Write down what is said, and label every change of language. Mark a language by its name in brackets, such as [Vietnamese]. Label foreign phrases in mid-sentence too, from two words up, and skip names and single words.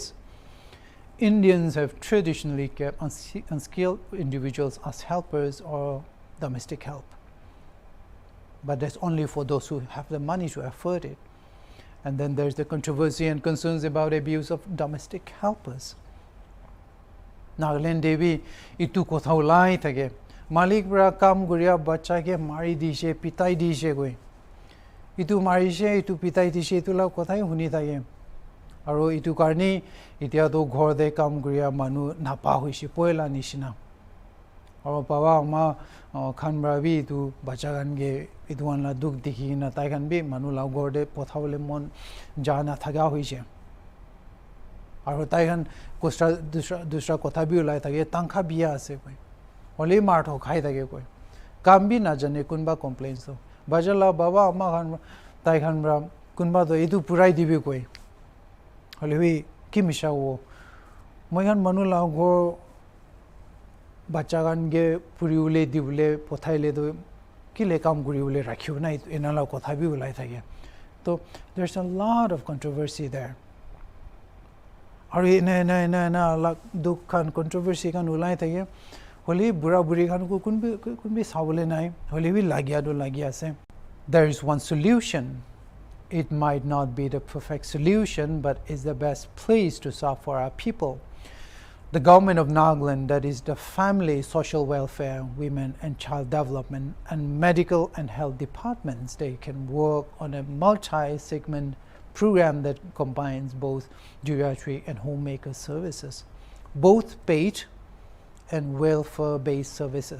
[English] Indians have traditionally kept unskilled individuals as helpers or domestic help. But that's only for those who have the money to afford it. And then there's the controversy and concerns about abuse of domestic helpers. [Naga Pidgin] Nagaland Devi itu kothau lai thage malik bra kam guria bacha ke mari dishe pitai dishe goi itu mari she itu pitai dishe itu la kothai huni thage aro itu karni itia to ghor de kam guria manu napa hoishi poila nishina aro baba ma khan bra bi itu bacha gan ge itu an la duk dikhi na tai kan bi manu la ghor de pothawle mon jana thaga hoise aro tai kan kostra dusra kotha bi ulai thage tangkha biya ase koi ole mar tho khai thage koi kam bi na jane kunba complaints to bajala baba amma khan tai khan bra kunba to itu purai dibi koi ole wi ki misha wo moi kan manu la ghor bacha gan ge puriule dibule pothaile to kile kam guriule rakhiu na enala kotha bi ulai thage [English] so there's a lot of controversy there [Naga Pidgin] ari na la dukhan controversy kan ulai thage holi bura buri khan ko kunbi sabole nai holi bi lagya do lagya ase [English] there is one solution. It might not be the perfect solution, but is the best place to serve for our people. The government of Nagaland, that is the family, social welfare, women and child development, and medical and health departments, they can work on a multi-segment program that combines both geriatric and homemaker services, both paid and welfare-based services.